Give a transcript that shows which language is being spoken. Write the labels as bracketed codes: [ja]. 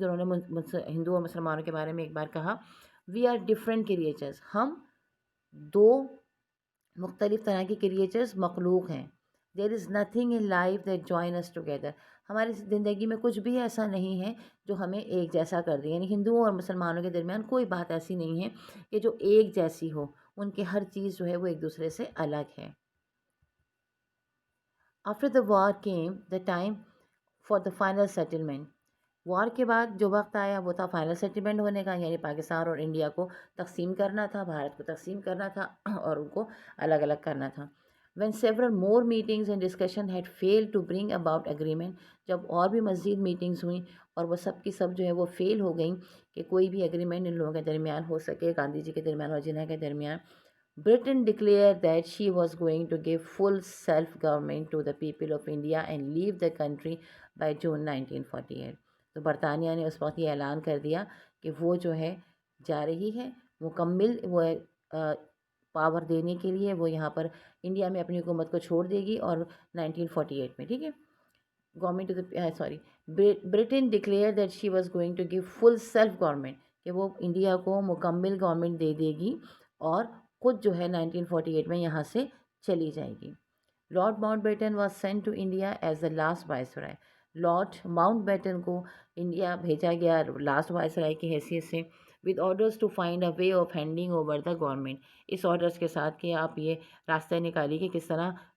[ur] انہوں نے ہندو اور مسلمانوں کے بارے میں ایک بار کہا، [en] we are different creatures, [ur] ہم 2 مختلف طرح کی کریچرز، مخلوق ہیں. [en] There is nothing in life that join us together. [ur] ہماری زندگی میں کچھ بھی ایسا نہیں ہے جو ہمیں ایک جیسا کر دے. یعنی ہندوؤں اور مسلمانوں کے درمیان کوئی بات ایسی نہیں ہے کہ جو ایک جیسی ہو، ان کی ہر چیز جو ہے وہ ایک دوسرے سے الگ ہے. [en] After the war came the time for the final settlement. [ur] وار کے بعد جو وقت آیا وہ تھا فائنل سیٹلمنٹ ہونے کا، یعنی پاکستان اور انڈیا کو تقسیم کرنا تھا، بھارت کو تقسیم کرنا تھا اور ان کو الگ الگ کرنا تھا. [en] when several more meetings and discussion had failed to bring about agreement. [ur] جب اور بھی مزید میٹنگز ہوئیں اور وہ سب کی سب جو ہے وہ فیل ہو گئیں کہ کوئی بھی اگریمنٹ ان لوگوں کے درمیان ہو سکے، گاندھی جی کے درمیان اور جناح کے درمیان. [en] Britain declared that she was going to give full self-government to the people of India and leave the country by June 1948. [ur] تو برطانیہ نے اس وقت یہ اعلان کر دیا کہ وہ جو ہے جا رہی ہے مکمل وہ پاور دینے کے لیے، وہ یہاں پر انڈیا میں اپنی حکومت کو چھوڑ دے گی، اور 1948 میں، ٹھیک ہے، government [en] Britain declare that she was going to give full self government, [ur] کہ وہ انڈیا کو مکمل گورنمنٹ دے دے گی اور خود جو ہے 1948 میں یہاں سے چلی جائے گی۔ [en] Lord Mountbatten was sent to India as the last viceroy, [ur] lord Mount beaten کو انڈیا بھیجا گیا لاسٹ وائسرائے کی حیثیت سے، [en] with orders to find a way of handing over the government, [ur] اس orders کے ساتھ کہ آپ یہ راستہ نکالیے کہ کس طرح